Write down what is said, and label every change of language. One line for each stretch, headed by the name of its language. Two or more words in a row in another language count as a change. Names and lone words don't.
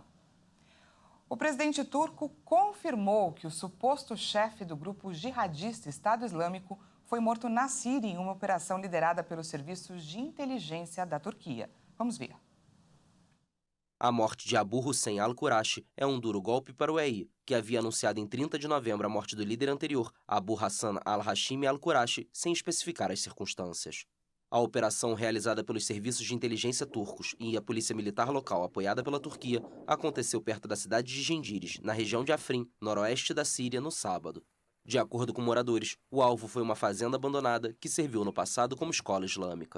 Portuguese: O presidente turco confirmou que o suposto chefe do grupo jihadista Estado Islâmico foi morto na Síria em uma operação liderada pelos serviços de inteligência da Turquia. Vamos ver. A morte de Abu Hussein al-Qurashi é um duro golpe para o EI, que havia anunciado em 30 de novembro a morte do líder anterior, Abu Hassan al-Hashimi al-Qurashi, sem especificar as circunstâncias. A operação, realizada pelos serviços de inteligência turcos e a polícia militar local apoiada pela Turquia, aconteceu perto da cidade de Gendires, na região de Afrin, noroeste da Síria, no sábado. De acordo com moradores, o alvo foi uma fazenda abandonada que serviu no passado como escola islâmica.